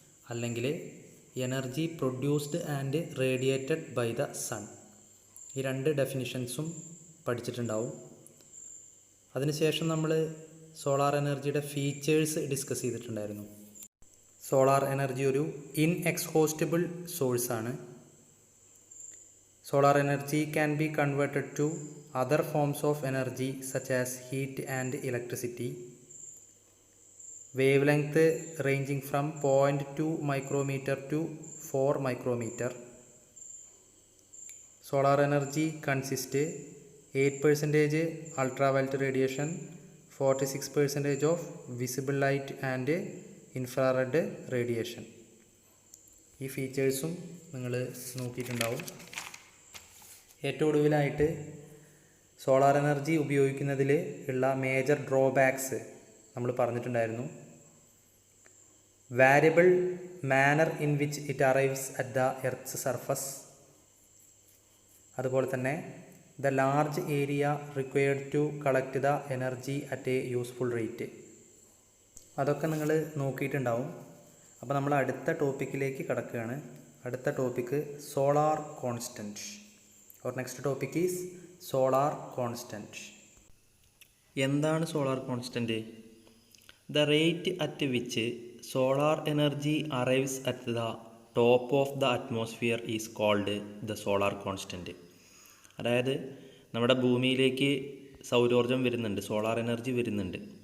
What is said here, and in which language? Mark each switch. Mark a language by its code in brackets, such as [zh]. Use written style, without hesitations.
[ml] അല്ലെങ്കിൽ [en] Energy produced and radiated by the sun. [ml] ഈ രണ്ട് ഡെഫിനിഷൻസും പഠിച്ചിട്ടുണ്ടാവും. അതിനുശേഷം നമ്മൾ സോളാർ എനർജിയുടെ ഫീച്ചേഴ്സ് ഡിസ്കസ് ചെയ്തിട്ടുണ്ടായിരുന്നു. സോളാർ എനർജി ഒരു ഇൻഎക്സ്ഹോസ്റ്റബിൾ സോഴ്സാണ്. [en] Solar energy can be converted to other forms of energy such as heat and electricity. Wavelength ranging from 0.2 micrometer to 4 micrometer. Solar energy consists 8% ultraviolet radiation, 46% of visible light and infrared radiation. [ml] ഈ ഫീച്ചേഴ്സും നിങ്ങൾ നോക്കിയിട്ടുണ്ടാവും. ഏറ്റവും ഒടുവിലായിട്ട് solar energy ഉപയോഗിക്കുന്നതിൽ ഉള്ള major drawbacks നമ്മൾ പറഞ്ഞിട്ടുണ്ടായിരുന്നു. [en] Variable manner in which it arrives at the earth's surface. [ml] അതുപോലെ തന്നെ [en] The large area required to collect the energy at a useful rate. [ml] അതൊക്കെ നിങ്ങൾ നോക്കിയിട്ടുണ്ടാവും. അപ്പോൾ നമ്മൾ അടുത്ത ടോപ്പിക്കിലേക്ക് കടക്കുകയാണ്. അടുത്ത topic solar constant. [en] Our next topic is solar constant. [ml] എന്താണ് solar constant? [en] The rate at which solar energy arrives at the top of the atmosphere is called the solar constant. [ml] അതായത് നമ്മുടെ ഭൂമിയിലേക്ക് സൗരോർജ്ജം വരുന്നുണ്ട്, സോളാർ എനർജി വരുന്നുണ്ട്.